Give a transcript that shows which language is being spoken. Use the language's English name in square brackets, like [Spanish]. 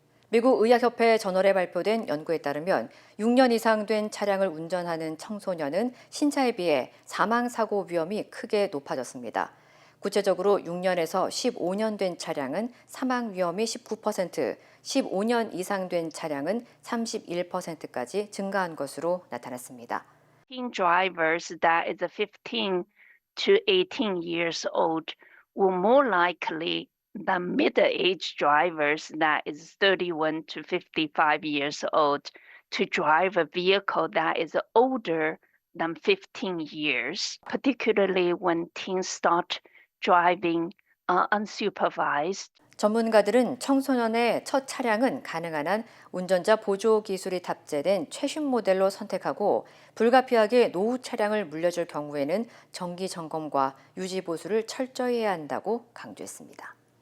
[Korean] 미국 의학협회 저널에 발표된 연구에 따르면 6년 이상 된 차량을 운전하는 청소년은 신차에 비해 사망사고 위험이 크게 높아졌습니다. 구체적으로 6년에서 15년 된 차량은 사망 위험이 19%, 15년 이상 된 차량은 31%까지 증가한 것으로 나타났습니다. [English] Drivers that is 15 to 18 years old were more likely than middle-aged drivers that is 31 to 55 years old to drive a vehicle that is older than 15 years, particularly when teens start driving unsupervised. [Korean] 전문가들은 청소년의 첫 차량은 가능한 한 운전자 보조 기술이 탑재된 최신 모델로 선택하고 불가피하게 노후 차량을 물려줄 경우에는 정기 점검과 유지 보수를 철저히 해야 한다고 강조했습니다.